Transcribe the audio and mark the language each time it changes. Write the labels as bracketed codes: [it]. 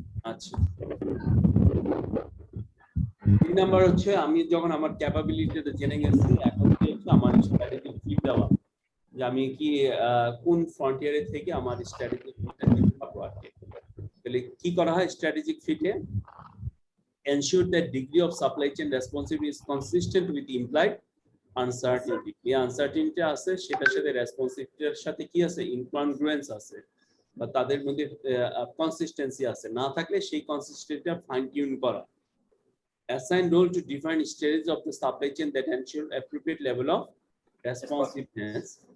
[bn] আচ্ছা, 3 নাম্বার হচ্ছে আমি যখন আমার ক্যাপাবিলিটিটা জেনে গেছি, এখন কি হচ্ছে আমার স্ট্র্যাটেজি ফিট দেওয়া, যে আমি কি কোন ফ্রন্টিয়ারে থেকে আমার স্ট্র্যাটেজি ফিটটা দিতে পারবো আর কি। তাহলে কি করা হয় স্ট্র্যাটেজিক ফিটে? [en] ensure that degree of supply chain responsiveness is consistent with implied uncertainty. [bn] এই আনসার্টেনিটি আছে, সেটার সাথে রেসপন্সিভিটির সাথে কি আছে, ইনকনগ্রুয়েন্স আছে, বা তাদের মধ্যে কনসিস্টেন্সি আছে। না থাকলে সেই কনসিস্টেন্সিটা ফাইন টিউন করা। [en] Assign role to define stages of the supply chain that ensure appropriate level of responsiveness.